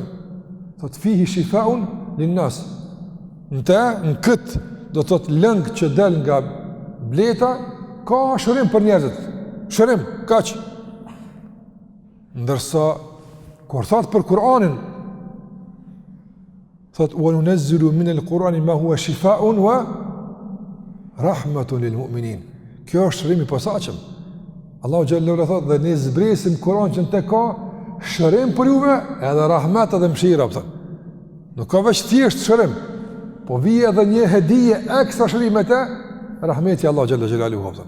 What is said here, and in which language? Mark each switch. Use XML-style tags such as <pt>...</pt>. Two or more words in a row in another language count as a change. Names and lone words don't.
<sq>Thot</sq> <ar>فيه شفاء للناس.</ar> <sq>Në këtë do të thot lëng që del nga bleta ka shërim për njerëzit. Shërim, kaq. Ndërsa kur thot për Kur'anin, thot</sq> <ar>وننزل من القرآن ما هو شفاء ورحمة للمؤمنين.</ar> <sq>Kjo është shërim i posaçëm. Allahu</sq> <ar>جل وعلا</ar> <sq>thot dhe ne zbresim Kur'an që të ka shërim për juve edhe rahmet edhe mëshira, thot. Nuk ka veç thjesht shërim, po vije edhe një hedije ekstra shërimet e rahmeti Allahu</sq> <ar>جل جلاله,</ar> <sq>thot.</sq>